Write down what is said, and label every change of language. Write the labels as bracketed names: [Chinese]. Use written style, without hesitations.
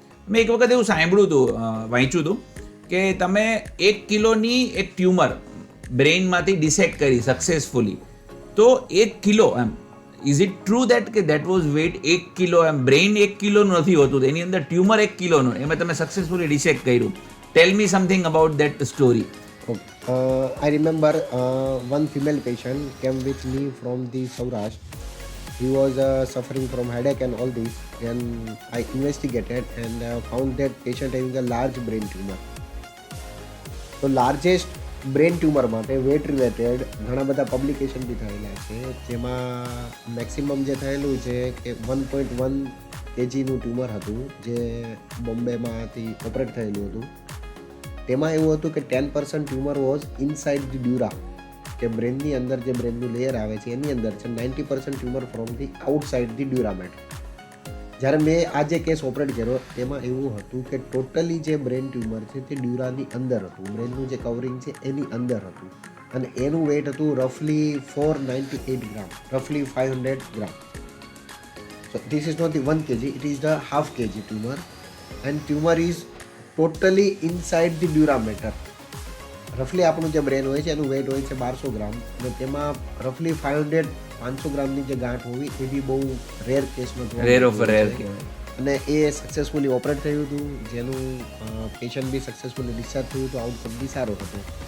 [Gujarati] મેં એક વખત એવું સાંભળ્યું હતું, વાંચ્યું હતું કે તમે 1 કિલોની એક ટ્યુમર બ્રેઇનમાંથી ડિસેક્ટ કરી સક્સેસફુલી. [English] તો 1 કિલો એમ, is it true that કે દેટ વોઝ વેઇટ 1 કિલો એમ? [Gujarati] Brain 1 કિલોનું નથી હોતું, એની અંદર ટ્યુમર 1 કિલોનું, એમાં તમે સક્સેસફુલી ડિસેક્ટ કર્યું. [English] Tell me something about that story. I remember one female patient came with me from the Saurashtra. He was suffering from headache and all this, and I investigated and found that patient having a large brain tumor. [Gujarati] તો largest brain tumour માટે wet related ઘણા બધા publication બી થયેલા છે, જેમાં maximum જે થયેલું છે કે 1.1 kgનું ટ્યુમર હતું, જે બોમ્બેમાંથી ઓપરેટ થયેલું હતું. તેમાં એવું હતું કે 10% ટ્યુમર વોઝ ઇનસાઇડ ધી ડ્યુરા, કે બ્રેનની અંદર જે બ્રેનનું લેયર આવે છે એની અંદર છે. 90% tumour from the outside the ડ્યુરામેટ. જ્યારે મેં આ જે કેસ ઓપરેટ કર્યો એમાં એવું હતું કે ટોટલી જે બ્રેન ટ્યુમર છે તે ડ્યુરાની અંદર હતું, બ્રેનનું જે કવરિંગ છે એની અંદર હતું, અને એનું વેઇટ હતું રફલી 498 ગ્રામ, રફલી 500 ગ્રામ. [English] So this is not the 1 kg, it is the half kg tumor, and tumor is totally inside the dura mater. [Gujarati] રફલી આપણું જે બ્રેન હોય છે એનું વેઇટ હોય છે 1200 ગ્રામ, અને તેમાં રફલી 500 ગ્રામની જે ગાંઠ હોવી એ બી બહુ રેર કેસમાં રેર ઓફ રેર કહેવાય. અને એ સક્સેસફુલી ઓપરેટ થયું હતું, જેનું પેશન્ટ બી સક્સેસફુલી ડિસ્ચાર્જ થયું હતું, આઉટકમ બી સારો હતો.